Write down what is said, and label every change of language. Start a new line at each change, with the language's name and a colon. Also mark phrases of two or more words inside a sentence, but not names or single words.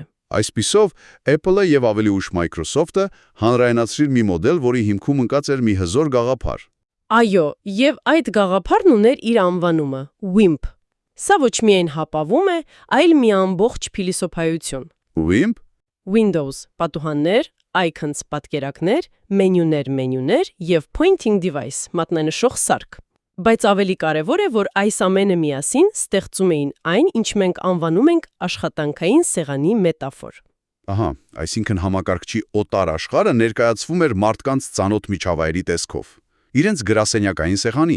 Armenian: Այսպիսով, Apple-ը եւ ավելի ուշ Microsoft-ը հանրայնացրին մի մոդել, որի հիմքում ընկած էր մի հզոր գաղափար։ Այո, եւ այդ գաղափարն ուներ իր անվանումը՝ WIMP։ Սա ոչ միայն հապավում է, այլ մի ամբողջ փիլիսոփայություն։ WIMP Windows պատուհաններ, icons պատկերակներ, մենյուներ եւ
English: pointing device
Armenian: մատնանշող սարք։ Բայց ավելի կարևոր է, որ այս ամենը միասին ստեղծում էին այն, ինչ մենք անվանում ենք աշխատանքային սեղանի մետաֆոր։ Ահա, այսինքն համակարգչի օտար աշխարհը ներկայացվում էր մարդկանց ծանոթ միջավայրի տեսքով։ Իրենց գրասենյակային սեղանի։